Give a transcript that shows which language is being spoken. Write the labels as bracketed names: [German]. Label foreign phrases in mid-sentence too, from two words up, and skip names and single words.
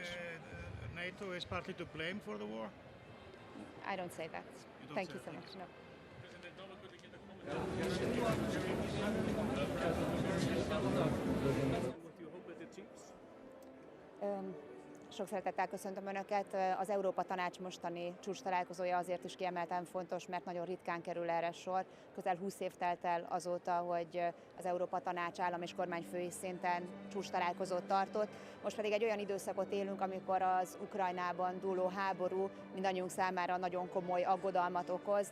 [English] NATO is partly to blame for the war? I don't say that. Thank you so much. No. [Hungarian] Sok szeretettel köszöntöm Önöket. Az Európa Tanács mostani csúcs találkozója azért is kiemelten fontos, mert nagyon ritkán kerül erre sor. Közel 20 év telt el azóta, hogy az Európa Tanács állam és kormányfői szinten csúcs találkozót tartott. Most pedig egy olyan időszakot élünk, amikor az Ukrajnában dúló háború mindannyiunk számára nagyon komoly aggodalmat okoz.